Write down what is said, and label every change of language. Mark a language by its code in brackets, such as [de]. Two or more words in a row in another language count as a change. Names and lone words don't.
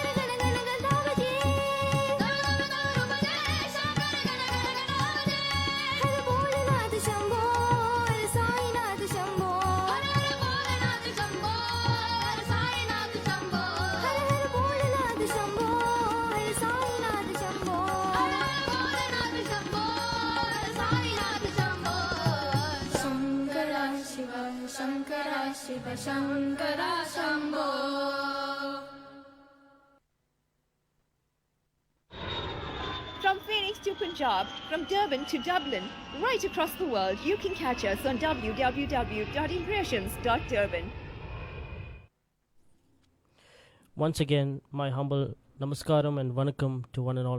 [hi] गण गण गण धामजी दम दम दम रूपजी शंकर गण गण गण धामजी हर भोलेनाथ शंभो हर साईनाथ शंभो हर हर भोलेनाथ शंभो हर साईनाथ शंभो हर हर भोलेनाथ शंभो हर साईनाथ शंभो हर हर भोलेनाथ शंभो हर साईनाथ शंभो शंकरा शिव शंकरा शिव शंकरा शंभो. [en] From Phoenix to Punjab, from Durban to Dublin, right across the world, you can catch us on www.impressions.durban. Once again, my humble namaskaram and vanakkam to one and all.